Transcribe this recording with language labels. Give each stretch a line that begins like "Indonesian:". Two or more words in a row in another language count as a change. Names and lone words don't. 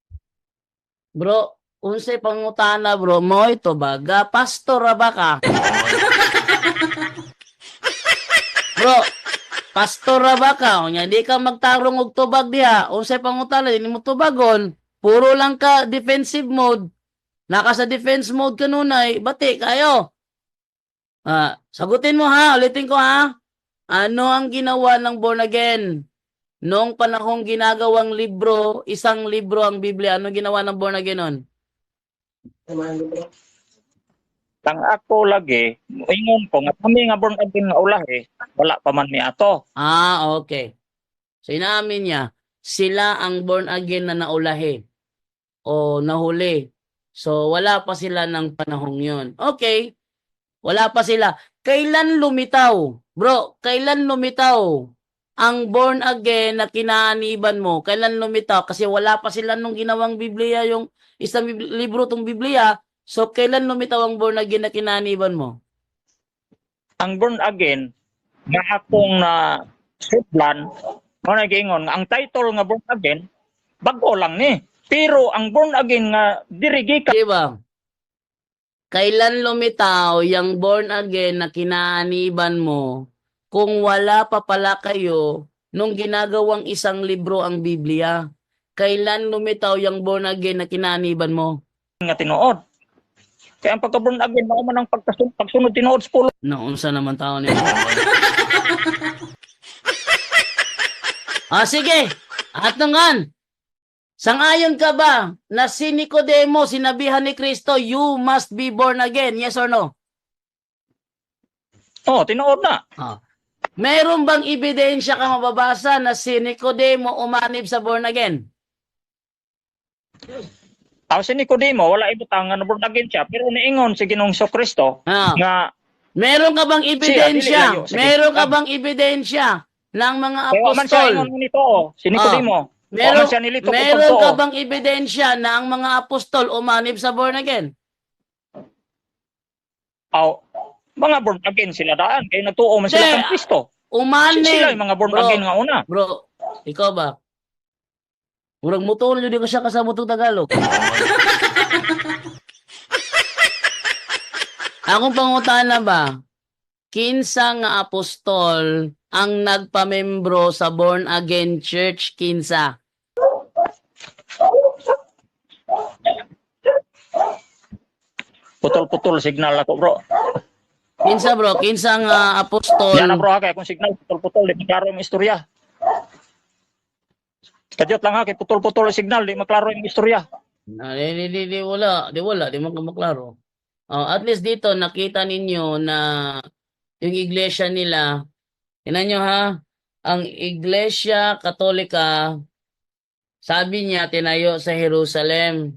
Cebuano: Bro, unsay pangutana bro, mo ito baga, pastor ra ba ka? Bro, pastor ra ba ka? O nya, di ka magtarong og tubag diha. Unsay pangutana, di mo tubagon. Puro lang ka
English: defensive mode.
Cebuano: Naka sa
English: defense mode
Cebuano: kanunay, bati kayo.
Filipino: Sagutin mo ha, ulitin ko ha. Ano ang ginawa ng
English: born again?
Filipino: Noong panahong ginagawang libro, isang libro ang Biblia, ano ginawa ng
English: born again
Filipino: nun?
Cebuano: tang ako lagi moingon ko nga kami nga
English: born again
Cebuano: nga ulahi, wala pa man mi ato.
Filipino: Okay. So inamin niya, sila ang
English: born again
Filipino: na naulahi o nahuli. So wala pa sila ng panahong yun. Okay. Wala pa sila. Kailan lumitaw? Bro, kailan lumitaw ang
English: born again
Filipino: na kinaaniban mo? Kailan lumitaw? Kasi wala pa sila nung ginawang Biblia, yung isang libro tong Biblia. So kailan lumitaw ang
English: born again
Filipino: na kinaaniban mo?
Cebuano: Ang
English: born again
Cebuano: nga akong na sudlan mo na giingon nga ang title nga
English: born again
Cebuano: bag-o lang ni. Pero ang
English: born again
Cebuano: nga dirigi ka
Filipino: Diba? Kailan lumitaw yung
English: born again
Filipino: na kinaaniban mo kung wala pa pala kayo nung ginagawang isang libro ang Biblia? Kailan lumitaw yung
English: born again
Filipino: na kinaaniban mo?
Cebuano: nga tinuod. Kaya ang pagka-
English: born again,
Cebuano: mao man ang pagsunod tinuod sa pulo. Naunsa naman tao niya. Sige.
Filipino: At nangan. Sangayon ka ba na si Nicodemo, sinabihan ni Kristo,
English: you must be born again? Yes or no?
Cebuano: Oh, tinuod na.
Filipino: Meron bang ebidensya ka mababasa na si Nicodemo umanib sa
English: born again?
Cebuano: Si Nicodemo, wala ibutang nga
English: born again
Cebuano: siya, pero niingon si Ginoong Kristo nga
Filipino: Meron ka bang ebidensya?
Cebuano: dili layo sa
Filipino: Meron ka
Cebuano: Kristo.
Filipino: bang ebidensya ng mga
Cebuano: kaya man siya
Filipino: apostol?
Cebuano: ingon nito, si Nicodemo.
Filipino: Meron,
Cebuano: siya nilito
Filipino: meron
Cebuano: kung
Filipino: ka
Cebuano: totoo.
Filipino: bang ebidensya na ang mga apostol umanib sa
English: born again?
Cebuano: Mga
English: born again
Cebuano: sila daan, kaya nagtuo man sila
Filipino: Hindi.
Cebuano: kang Kristo.
Filipino: Umanib.
Cebuano: Sila yung mga born
Filipino: Bro,
Cebuano: again nga una.
Filipino: Bro, ikaw ba?
Cebuano: Murag mutol yun, di ko siya kasama itong Tagalog. Akong pangutana ba, kinsa nga apostol ang nagpamembro sa
English: born again church,
Cebuano: kinsa? Putol-putol signal ako, bro. Kinsa bro, kinsa nga apostol? Yan na bro, kaya kung signal putol-putol, di maklaro yung istorya. Kadyot lang kay putol-putol yung signal, di maklaro yung istorya. Di wala, di mo maklaro.
Filipino: At least dito nakita ninyo na yung iglesia nila, tingnan nyo ha, ang iglesia katolika, sabi niya tinayo sa Jerusalem.